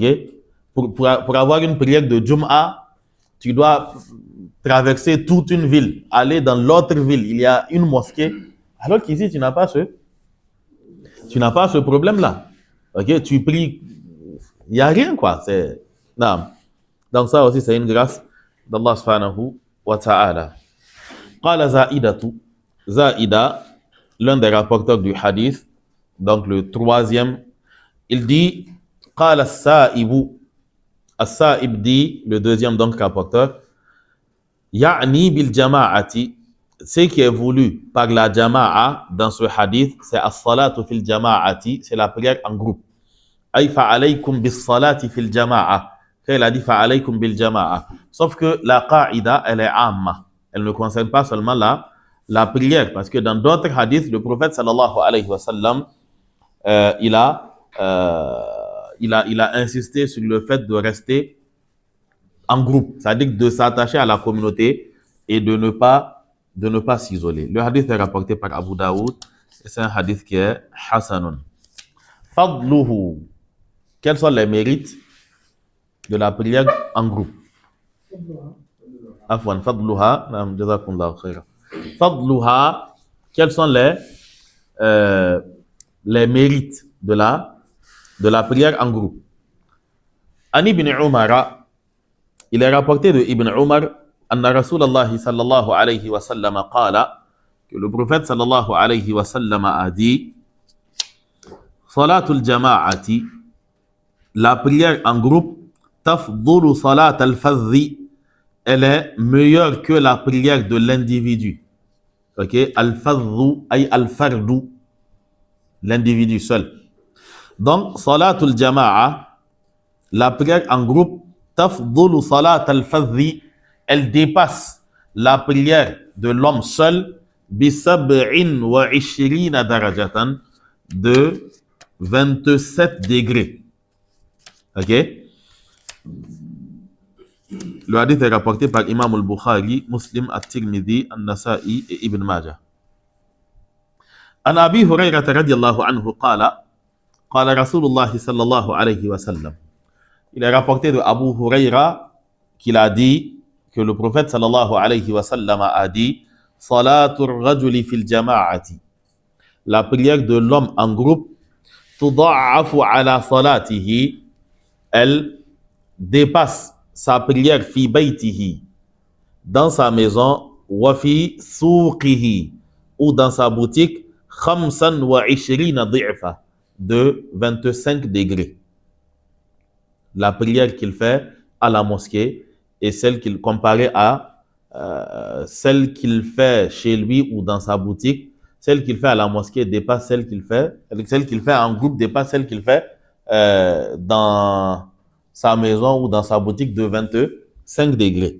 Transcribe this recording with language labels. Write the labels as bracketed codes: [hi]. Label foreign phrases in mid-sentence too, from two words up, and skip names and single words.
[fr] Pour avoir une prière de Jum'a, tu dois traverser toute une ville, aller dans l'autre ville. Il y a une mosquée. Alors qu'ici, tu n'as pas ce problème-là. OK? Tu pries, il n'y a rien, quoi. Donc ça aussi, c'est une grâce d'Allah [ar] سبحانه وتعالى. [fr] Qala Zaïda, l'un des rapporteurs du hadith, donc le troisième, il dit Qala As-Sa'ib dit, le deuxième donc rapporteur, [ar] يعني بالجماعة, [fr] ce qui est voulu par la jama'a dans ce hadith, c'est [ar] الصلاة في الجماعة, [fr] c'est la prière en groupe. [ar] أي فعليكم بالصلاة في الجماعة. [fr] Quand il a dit [ar] فعليكم بالجماعة. [fr] Sauf que la qa'ida, elle est amma. Elle ne concerne pas seulement la prière, parce que dans d'autres hadiths, le prophète [ar] صلى الله عليه وسلم, [fr] il a insisté sur le fait de rester en groupe, c'est-à-dire de s'attacher à la communauté et de ne pas s'isoler. Le hadith est rapporté par Abu Daoud et c'est un hadith qui est hasanun. Fadluhu, quels sont les mérites de la prière en groupe? [ar] عفوا، فضلها، جزاكم الله خيرا. [fr] Fadluha, quels sont les mérites de la prière en groupe? An Ibn Umar, il est rapporté de Ibn Umar, [ar] أن رسول الله صلى الله عليه وسلم قال, [fr] que le prophète [ar] صلى الله عليه وسلم [fr] a dit, [ar] صلاة الجماعة, [fr] la prière en groupe, [ar] تفضل صلاة الفذ, [fr] elle est meilleure que la prière de l'individu. [ar] Ok, الفذ أي الفرد, [fr] l'individu seul. Donc, [ar] صلاة الجماعة, [fr] la prière en groupe, [ar] تفضل صلاة الفذ, [fr] elle dépasse la prière de l'homme seul, [ar] بسبع وعشرين درجة, [fr] de 27 degrés. Ok? Le hadith est rapporté par Imam al-Bukhari, Muslim, At-Tirmidhi, An-Nasa'i et Ibn Majah. [ar] عن أبي هريرة رضي الله عنه قال، قال رسول الله صلى الله عليه وسلم. [fr] Il est rapporté de Abu Hurayra qu'il a dit que le prophète [ar] صلى الله عليه وسلم [fr] a dit [ar] صلاة الرجل في الجماعة. [fr] La prière de l'homme en groupe, [ar] تضاعف على صلاته, [fr] elle dépasse sa prière [ar] في بيته, [fr] dans sa maison, [ar] وفي سوقه, [fr] ou dans sa boutique, [ar] خمسا وعشرين ضعفا, [fr] de 25 degrés. La prière qu'il fait à la mosquée et celle qu'il comparait à celle qu'il fait chez lui ou dans sa boutique, celle qu'il fait à la mosquée dépasse celle qu'il fait en groupe dépasse celle qu'il fait dans sa maison ou dans sa boutique de 25 degrés.